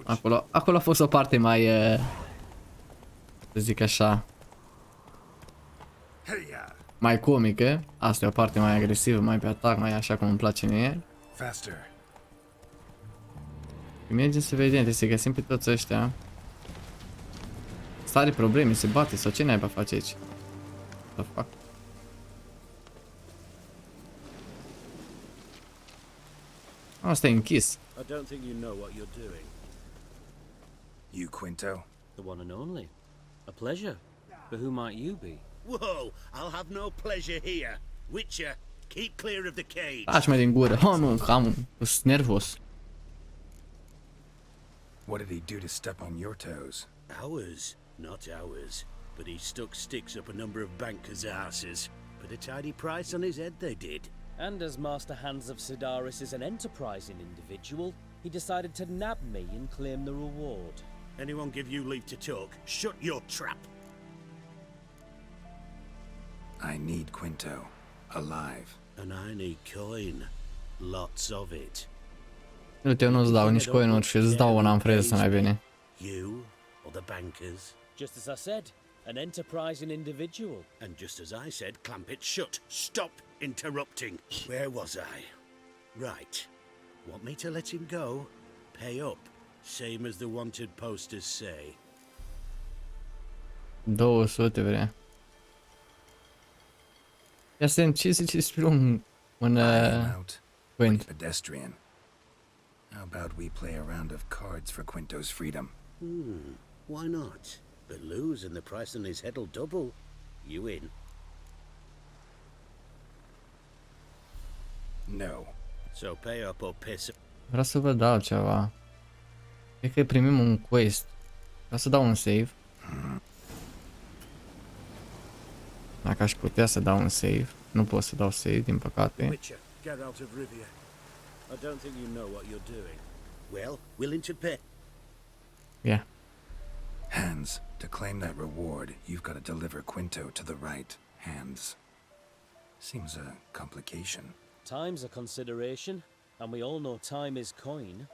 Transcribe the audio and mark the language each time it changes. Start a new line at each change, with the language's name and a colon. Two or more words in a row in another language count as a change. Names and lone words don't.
Romanian: Acolo a fost o parte mai, să zic așa, mai comică. Asta e o parte mai agresivă, mai pe atac, mai așa cum îmi place mie. Mergem să vedem, trebuie să găsim pe toți ăștia. Are probleme, se bate sau ce naiba face aici?
English: What the fuck?
Romanian: Asta e închis.
English: I don't think you know what you're doing. You, Quinto? The one and only. A pleasure. But who might you be? Whoa! I'll have no pleasure here. Witcher, keep clear of the cage.
Romanian: Taci mai din gură. Oh, nu, sunt nervos.
English: What did he do to step on your toes? Ours? Not ours. But he stuck sticks up a number of bankers' asses. Put a tidy price on his head, they did. And as Master Hans of Sidaris is an enterprising individual, he decided to nab me and claim the reward. Anyone give you leave to talk? Shut your trap! I need Quinto. Alive. And I need coin. Lots of it.
Romanian: Uite, eu nu-ți dau nici coinuri și îți dau un amfreză mai bine.
English: You or the bankers? Just as I said, an enterprising individual. And just as I said, clamp it shut. Stop interrupting. Where was I? Right. Want me to let him go? Pay up. Same as the wanted posters say.
Romanian: 200 vrea. Ia să vedem ce zice despre un Wind.
English: pedestrian. How about we play a round of cards for Quinto's freedom? Why not? But lose and the price on his head'll double. You in? No. So pay up or piss.
Romanian: Vreau să văd altceva. Cred că primim un quest. Vreau să dau un save. Dacă aș putea să dau un save. Nu pot să dau save, din păcate.
English: Witcher, get out of Rivia. I don't think you know what you're doing. Well, willing to pay. Yeah. Hands, to claim that reward, you've got to deliver Quinto to the right hands. Seems a complication. Time's a consideration, and we all know time is coin.